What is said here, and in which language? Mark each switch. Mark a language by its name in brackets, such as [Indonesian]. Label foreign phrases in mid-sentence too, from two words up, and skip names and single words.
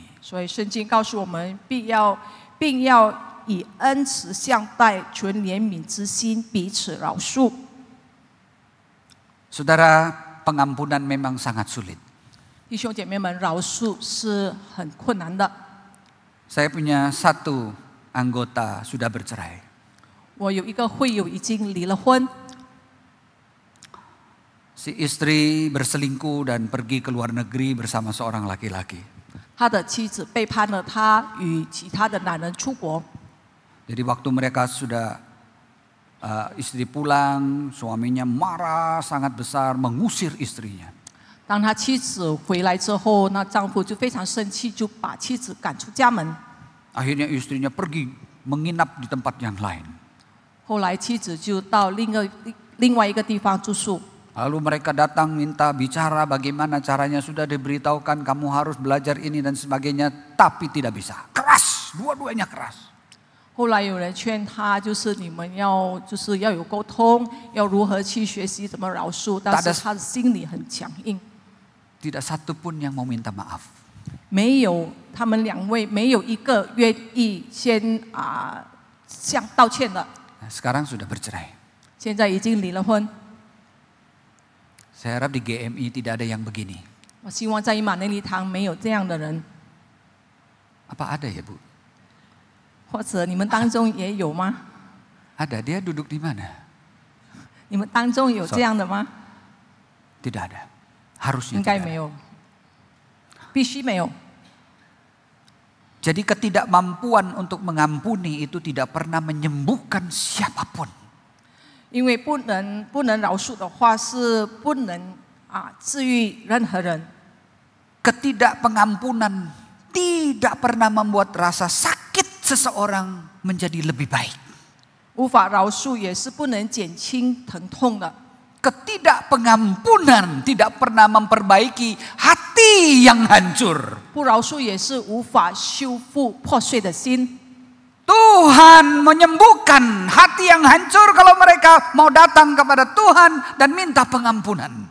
[Chinese] 所以圣经告诉我们，并要以恩慈相待，存怜悯之心，彼此饶恕。 [Indonesian] Saudara, pengampunan memang sangat sulit. [Chinese] 弟兄姐妹们，饶恕是很困难的。 [Indonesian] Saya punya satu anggota sudah bercerai. [Chinese] 我有一个会友已经离了婚， [Indonesian] Si istri berselingkuh dan pergi ke luar negeri bersama seorang laki-laki. [Chinese] 他的妻子背叛了他，与其他的男人出国。 [Indonesian] Jadi waktu mereka sudah istri pulang, suaminya marah sangat besar mengusir istrinya. [Chinese] 当他妻子回来之后，那丈夫就非常生气，就把妻子赶出家门。 [Indonesian] Akhirnya istrinya pergi menginap di tempat yang lain. [Chinese] 后来妻子就到另外一个地方住宿。 [Indonesian] Lalu mereka datang minta bicara bagaimana caranya, sudah diberitahukan kamu harus belajar ini dan sebagainya, tapi tidak bisa. Keras, dua-duanya keras. [Chinese] 后来有人劝他，就是你们要有沟通，要如何去学习怎么饶恕，但是他的心里很强硬。 [Indonesian] Tidak satu pun yang mau minta maaf. [Chinese] 没有，他们两位没有一个愿意先向道歉的。 [Indonesian] Sekarang sudah bercerai. [Chinese] 现在已经离了婚。 [Indonesian] Saya harap di GMI tidak ada yang begini. [Chinese] 我希望在以马内利堂没有这样的人， [Indonesian] Apa ada ya Bu? [Chinese] 或者你们当中也有吗？ [Indonesian] Ada, dia duduk di mana? [Chinese] 你们当中有这样的吗？ [Indonesian] Tidak ada. Harusnya [Chinese] 应该 [Indonesian] tidak [Chinese] 没 [Indonesian] ada. [Chinese] 有，必须没有。 [Indonesian] Jadi ketidakmampuan untuk mengampuni itu tidak pernah menyembuhkan siapapun. [Chinese] 因为不能饶恕的话，是不能治愈任何人。 [Indonesian] Ketidakpengampunan tidak pernah membuat rasa sakit seseorang menjadi lebih baik. [Chinese] 无法饶恕也是不能减轻疼痛的。 [Indonesian] Ketidakpengampunan tidak pernah memperbaiki hati yang hancur. [Chinese] 不饶恕也是无法修复破碎的心。 [Indonesian] Tuhan menyembuhkan hati yang hancur kalau mereka mau datang kepada Tuhan dan minta pengampunan.